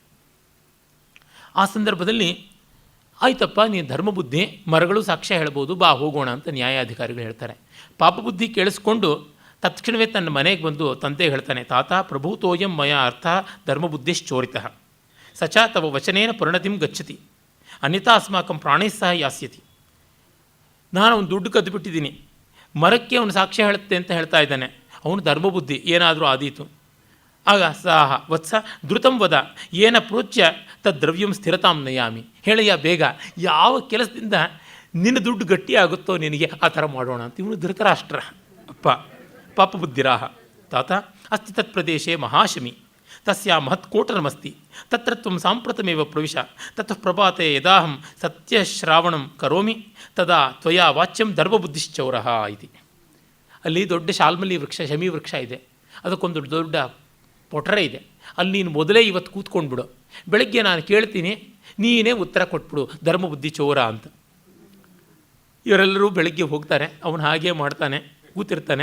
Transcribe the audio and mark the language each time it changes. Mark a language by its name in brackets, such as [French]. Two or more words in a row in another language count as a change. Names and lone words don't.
[Kannada] ಆ ಸಂದರ್ಭದಲ್ಲಿ ಆಯ್ತಪ್ಪ, ನೀನು ಧರ್ಮಬುದ್ಧಿ, ಮರಗಳು ಸಾಕ್ಷ್ಯ ಹೇಳ್ಬೋದು, ಬಾ ಹೋಗೋಣ ಅಂತ ನ್ಯಾಯಾಧಿಕಾರಿಗಳು ಹೇಳ್ತಾರೆ. ಪಾಪಬುದ್ಧಿ ಕೇಳಿಸ್ಕೊಂಡು ತತ್ಕ್ಷಣವೇ ತನ್ನ ಮನೆಗೆ ಬಂದು ತಂದೆಗೆ ಹೇಳ್ತಾನೆ, [Sanskrit] ತಾತ ಪ್ರಭೂತೋಯಂ ಮಯ ಅರ್ಥ ಧರ್ಮಬುದ್ಧಿಶ್ಚೋರಿತ ಸಚ ತವ ವಚನೇನ ಪರಿಣತಿಂ ಗಚ್ಚತಿ ಅನ್ಯಥಾ ಅಸ್ಮಾಕಂ ಪ್ರಾಣೈಃ ಸಹ ಯಾಸ್ಯತಿ. [Kannada] ನಾನು ಅವನು ದುಡ್ಡು ಕದ್ದು ಬಿಟ್ಟಿದ್ದೀನಿ, ಮರಕ್ಕೆ ಅವನು ಸಾಕ್ಷ್ಯ ಹೇಳುತ್ತೆ ಅಂತ ಹೇಳ್ತಾ ಇದ್ದಾನೆ, ಅವನು ಧರ್ಮಬುದ್ಧಿ, ಏನಾದರೂ ಆದೀತು. [Sanskrit] ಆಗ ಸಾಹ ವತ್ಸ ಧೃತಂ ವದ ಏನ ಪ್ರೋಚ್ಯ ತದ್ದ್ರವ್ಯಂ ಸ್ಥಿರತಾಂ ನಯಾಮಿ. [Kannada] ಹೇಳಯ್ಯ ಬೇಗ, ಯಾವ ಕೆಲಸದಿಂದ ನಿನ್ನ ದುಡ್ಡು ಗಟ್ಟಿ ಆಗುತ್ತೋ ನಿನಗೆ ಆ ಥರ ಮಾಡೋಣ ಅಂತ. ಇವನು ಧೃತರಾಷ್ಟ್ರ ಅಪ್ಪ, [Sanskrit] ಪಾಪಬುದ್ಧಿರಾಹ. ತಾತ ಅಸ್ತಿ ತತ್ಪ್ರದೇಶೇ ಮಹಾಶಮಿ ತಸ್ಯಾ ಮಹತ್ಕೋಟರಮಸ್ತಿ ತತ್ರ ತ್ವಂ ಸಾಂಪ್ರತಮೇವ ಪ್ರವಿಶ ತತಃ ಪ್ರಭಾತೆ ಯದಾಹಂ ಸತ್ಯಶ್ರಾವಣಂ ಕರೋಮಿ ತದಾ ತ್ವಯಾ ವಾಚ್ಯಂ ಧರ್ಮಬುದ್ಧಿಶ್ಚೌರಃ ಇತಿ. [Kannada] ಅಲ್ಲಿ ದೊಡ್ಡ ಶಾಲ್ಮಲಿ ವೃಕ್ಷ, ಶಮಿ ವೃಕ್ಷ ಇದೆ, ಅದಕ್ಕೊಂದು ದೊಡ್ಡ ಪೊಟರೆ ಇದೆ. ಅಲ್ಲಿ ನೀನು ಮೊದಲೇ ಇವತ್ತು ಕೂತ್ಕೊಂಡ್ಬಿಡು, ಬೆಳಗ್ಗೆ ನಾನು ಕೇಳ್ತೀನಿ, ನೀನೇ ಉತ್ತರ ಕೊಟ್ಬಿಡು, ಧರ್ಮಬುದ್ಧಿ ಚೋರ ಅಂತ. ಇವರೆಲ್ಲರೂ ಬೆಳಗ್ಗೆ ಹೋಗ್ತಾರೆ, ಅವನು ಹಾಗೇ ಮಾಡ್ತಾನೆ, ಕೂತಿರ್ತಾನೆ.